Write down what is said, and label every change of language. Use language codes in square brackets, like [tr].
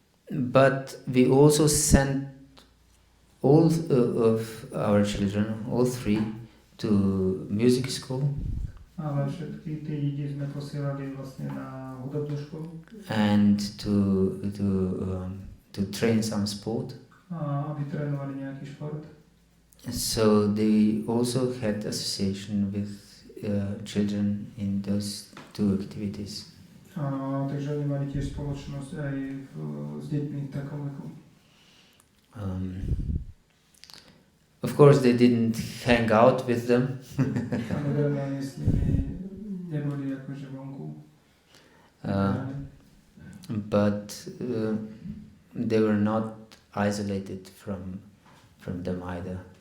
[en] But we also sent all of our children, all 3, to music school. [sk] Ale všetky tie deti sme posielali vlastne na hudobnú školu. [en] And to train some sport. [sk] Aby trénovali nejaký šport. [en] So they also had association with children in those 2 activities. [sk] Takže oni mali tiež spoločnosť aj s deťmi v takom veku. [en] Of course they didn't hang out with them. [sk] Samozrejme, oni s nimi neboli akože vonku. [en] But they were not isolated from them either.